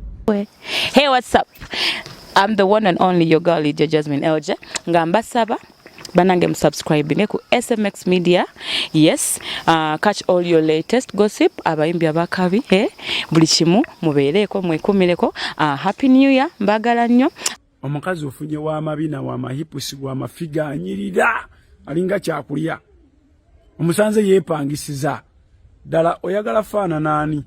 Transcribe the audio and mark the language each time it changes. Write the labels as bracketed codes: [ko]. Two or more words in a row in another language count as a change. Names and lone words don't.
[en] boy. Hey, what's up? I'm the one and only your girl, Lydia Jasmine Elje. [lg] Ngamba saba. Banange subscribing ku SMX Media. [en] Yes, catch all your latest gossip. [lg] Abayimbi abakabi. Buli kimu mubeereko mwekumireko. [en] Happy New Year. [lg] Mbagala nnyo. Omukazi ofunye wa mabina wa mahipusi wa mafiga anyirira alinga kyakulya. Omusanze yepangisiza. Dala oyagala fana nani?